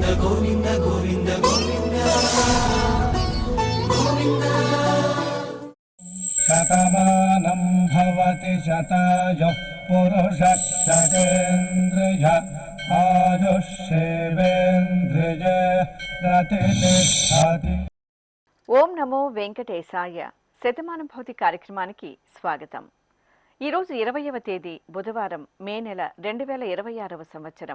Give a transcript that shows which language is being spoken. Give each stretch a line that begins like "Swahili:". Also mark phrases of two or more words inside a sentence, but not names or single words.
Sanskrit: शतमानं भवति शतायुः पुरुषः शतेन्द्रिय आयुष्येवेन्द्रिय प्रतिष्ठति। ఓం నమో వెంకటేశాయ.
Telugu: శతమానం భవతి కార్యక్రమానికి స్వాగతం. ఈరోజు 20వ తేదీ బుధవారం, మే నెల 2026వ సంవత్సరం.